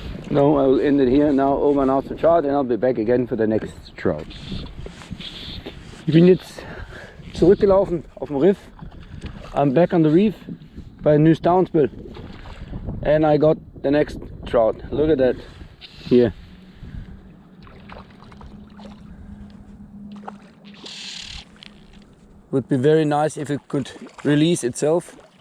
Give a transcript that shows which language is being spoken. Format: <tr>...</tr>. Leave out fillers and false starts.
<en>No, I will end it here now, over and out to trout, and I'll be back again for the next trout.</en> <de>Ich bin jetzt zurückgelaufen auf dem Riff.</de> <en>I'm back on the reef by a new downspill, and I got the next trout. Look at that here. Would be very nice if it could release itself.</en>